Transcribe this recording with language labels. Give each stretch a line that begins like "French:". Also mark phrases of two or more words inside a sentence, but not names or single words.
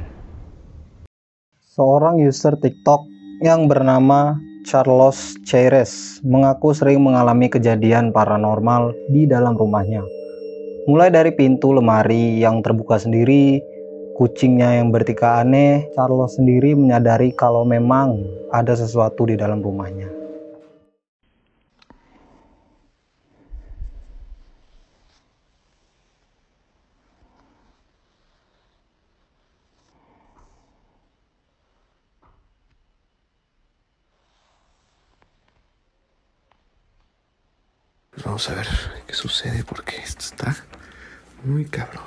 Indonesian: Seorang user TikTok yang bernama Carlos Chaires mengaku sering mengalami kejadian paranormal di dalam rumahnya. Mulai dari pintu lemari yang terbuka sendiri, kucingnya yang bertingkah aneh, Carlos sendiri menyadari kalau memang ada sesuatu di dalam rumahnya.
Spanish: Vamos a ver qué sucede porque esto está muy cabrón.